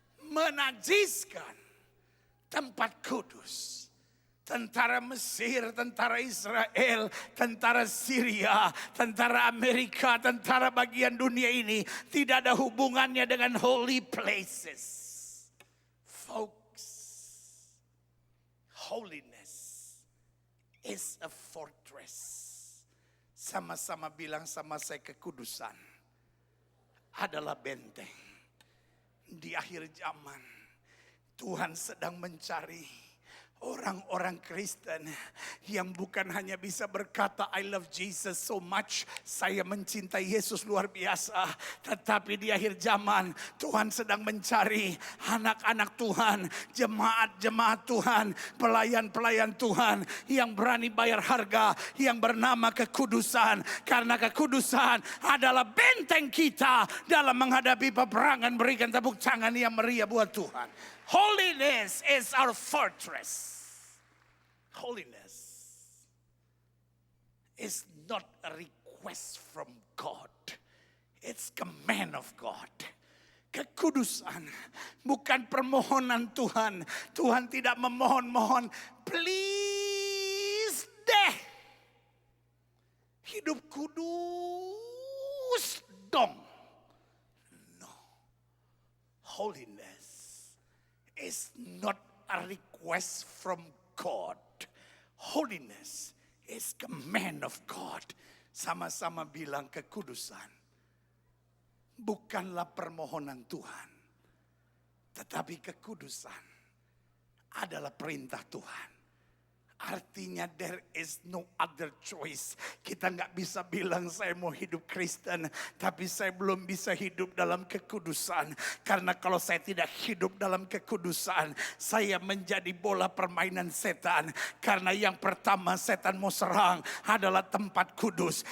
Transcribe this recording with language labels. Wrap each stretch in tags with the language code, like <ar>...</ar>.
<id>Menajiskan tempat kudus. Tentara Mesir, tentara Israel, tentara Syria, tentara Amerika, tentara bagian dunia ini tidak ada hubungannya dengan</id> <en>holy places. Folks, holiness is a fortress.</en> <id>Sama-sama bilang sama saya, kekudusan adalah benteng. Di akhir zaman Tuhan sedang mencari orang-orang Kristen yang bukan hanya bisa berkata</id> <en>I love Jesus so much,</en> <id>saya mencintai Yesus luar biasa. Tetapi di akhir zaman Tuhan sedang mencari anak-anak Tuhan, jemaat-jemaat Tuhan, pelayan-pelayan Tuhan yang berani bayar harga, yang bernama kekudusan. Karena kekudusan adalah benteng kita dalam menghadapi peperangan. Berikan tepuk tangan yang meriah buat Tuhan.</id> <en>Holiness is our fortress. Holiness is not a request from God. It's command of God.</en> <id>Kekudusan bukan permohonan Tuhan. Tuhan tidak memohon-mohon, please deh, hidup kudus dong. No.</id> <en>Holiness is not a request from God. Holiness is command of God.</en> <id>Sama-sama bilang kekudusan bukanlah permohonan Tuhan. Tetapi kekudusan adalah perintah Tuhan.</id> <en>Artinya there is no other choice.</en> <id>Kita nggak bisa bilang saya mau hidup Kristen, tapi saya belum bisa hidup dalam kekudusan. Karena kalau saya tidak hidup dalam kekudusan, saya menjadi bola permainan setan. Karena yang pertama setan mau serang adalah tempat kudus.</id>